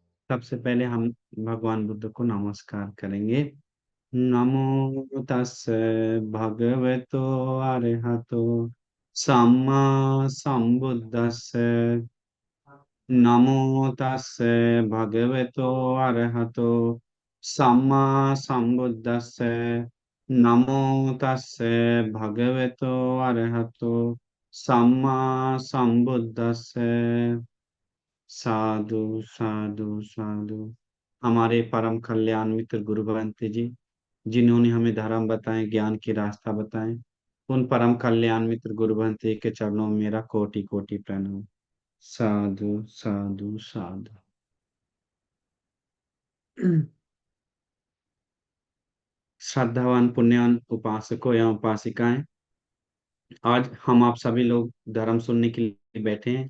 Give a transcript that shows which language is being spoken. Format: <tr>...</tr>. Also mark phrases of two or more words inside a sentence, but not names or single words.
<hi>सबसे पहले हम भगवान बुद्ध को नमस्कार करेंगे।</hi> <pi>नमो तस् भगवतो अरहतो सम्मा सम्बुद्धस्स। नमो तस् भगवतो अरहतो सम्मा सम्बुद्धस्स। नमो तस् भगवतो अरहतो सम्मा सम्बुद्धस्स। साधु साधु साधु।</pi> <hi>हमारे परम कल्याण मित्र गुरु भगवंत जी, जिन्होंने हमें धर्म बताए, ज्ञान की रास्ता बताए, उन परम कल्याण मित्र गुरु भगवंत जी के चरणों में मेरा कोटि कोटि प्रणाम।</hi> <pi>साधु साधु साधु।</pi> <hi>श्रद्धावान पुण्यवान उपासकों एवं उपासिकाएं, आज हम आप सभी लोग धर्म सुनने के लिए बैठे हैं।</hi>